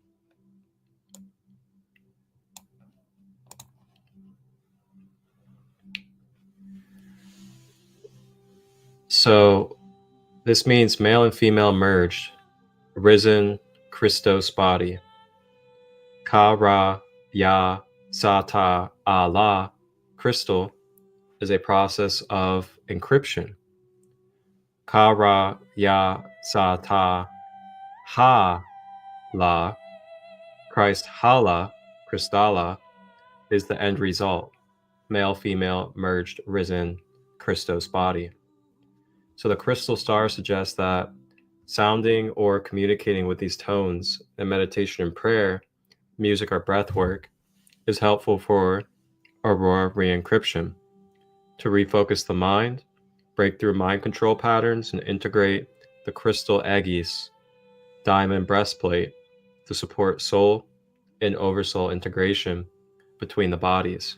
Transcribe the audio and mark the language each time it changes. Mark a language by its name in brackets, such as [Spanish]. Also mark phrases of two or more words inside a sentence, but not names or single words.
[English] So this means male and female merged, risen Christos body. Ka Ra Ya Sata Allah crystal is a process of encryption. Ka Ra Ya Sata Ha La Christ Hala Krystala is the end result, male female merged risen Christos body. So the crystal star suggests that sounding or communicating with these tones in meditation and prayer, music or breath work is helpful for aurora re-encryption, to refocus the mind, break through mind control patterns, and integrate the crystal aegis, diamond breastplate, to support soul and oversoul integration between the bodies.